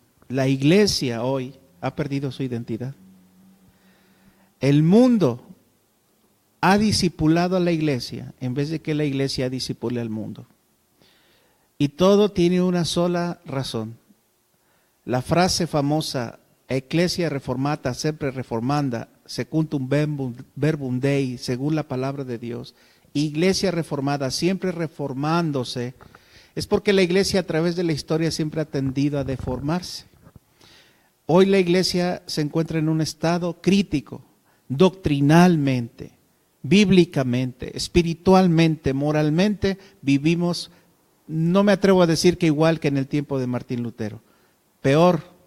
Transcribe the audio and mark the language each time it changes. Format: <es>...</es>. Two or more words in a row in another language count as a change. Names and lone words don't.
<es>La iglesia hoy ha perdido su identidad. El mundo ha discipulado a la iglesia en vez de que la iglesia discipule al mundo. Y todo tiene una sola razón. La frase famosa,</es> <la>Ecclesia reformata, sempre reformanda, secundum verbum Dei,</la> <es>según la palabra de Dios, iglesia reformada, siempre reformándose, es porque la iglesia a través de la historia siempre ha tendido a deformarse. Hoy la iglesia se encuentra en un estado crítico, doctrinalmente, bíblicamente, espiritualmente, moralmente, vivimos, no me atrevo a decir que igual que en el tiempo de Martín Lutero, peor.</es>